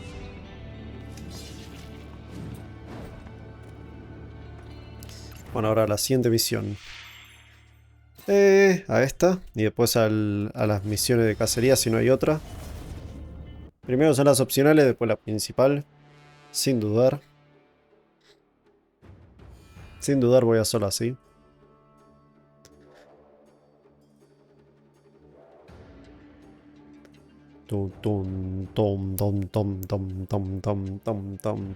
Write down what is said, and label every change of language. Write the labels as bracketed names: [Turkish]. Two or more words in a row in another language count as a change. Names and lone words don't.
[Spanish] Bueno, ahora la siguiente misión. A esta. Y después a las misiones de cacería si no hay otra. Primero son las opcionales, después la principal. Sin dudar. Sin dudar voy a solo así. Tum, tum, tom, tom, tom, tom, tom, tom, tom, tom.